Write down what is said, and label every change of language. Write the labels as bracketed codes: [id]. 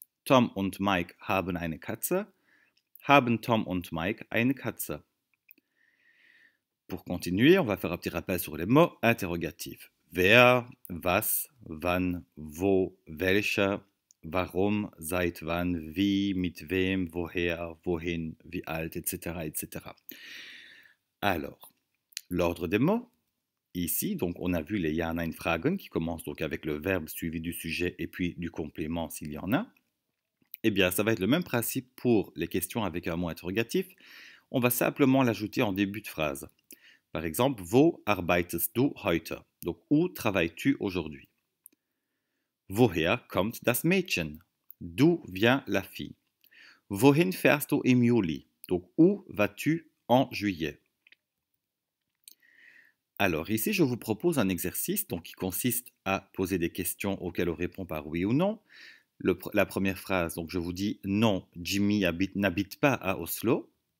[de] Tom und Mike haben eine Katze. Haben Tom und Mike eine Katze? [fr] Pour continuer, on va faire un petit rappel sur les mots interrogatifs. [de] Wer, was, wann, wo, welcher, warum, seit wann, wie, mit wem, woher, wohin, wie alt, etc. [fr] etc. Alors, l'ordre des mots. Ici, donc, on a vu les Ja-Nein-Fragen qui commencent donc avec le verbe suivi du sujet et puis du complément s'il y en a. Eh bien, ça va être le même principe pour les questions avec un mot interrogatif. On va simplement l'ajouter en début de phrase. Par exemple, [de] Wo arbeitest du heute? [fr] Donc, où travailles-tu aujourd'hui? [de] Woher kommt das Mädchen? [fr] D'où vient la fille? [de] Wohin fährst du im Juli? [fr] Donc, où vas-tu en juillet? Alors ici, je vous propose un exercice qui consiste à poser des questions auxquelles on répond par oui ou non. La première phrase, donc je vous dis non, Jimmy n'habite pas à Oslo.